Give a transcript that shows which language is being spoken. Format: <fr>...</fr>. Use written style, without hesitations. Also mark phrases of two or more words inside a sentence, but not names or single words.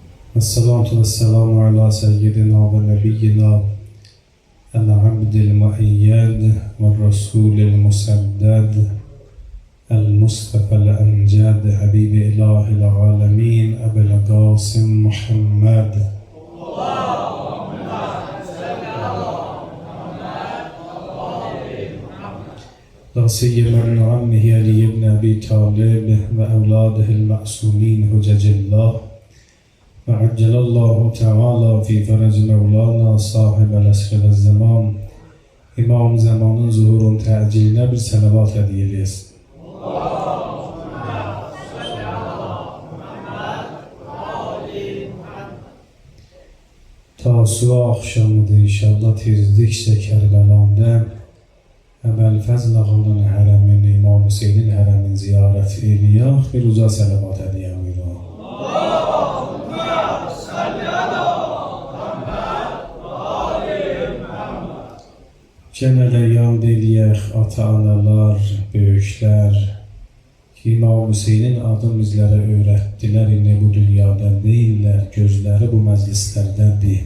<ar>الصلاة والسلام على سيدنا ونبينا العبد المؤيد والرسول المسدد المصطفى الأمجد حبيب إله العالمين أبي القاسم محمد لا سيما ابن عمه علي بن أبي طالب وأولاده المعصومين حجج الله وعجل الله تعالى في فرج مولانا صاحب العصر والزمان</ar> <az>İmam zamanın zuhurun teciline bir salavat hediye eylesin. Tasua akşamıdır inşallah tezdikçe Kerbela'da Ebul Fazl Ağa'nın hərəmin, İmam Hüseynin hərəmin ziyarət eləyək, bir uca salavat hediye buyurun. Gene de yad eləyək ata-analar, böyüklər ki, İmam Hüseynin adım bizlərə öyrətdilər, indi bu dünyada deyirlər, gözləri bu məclislərdədir.</az>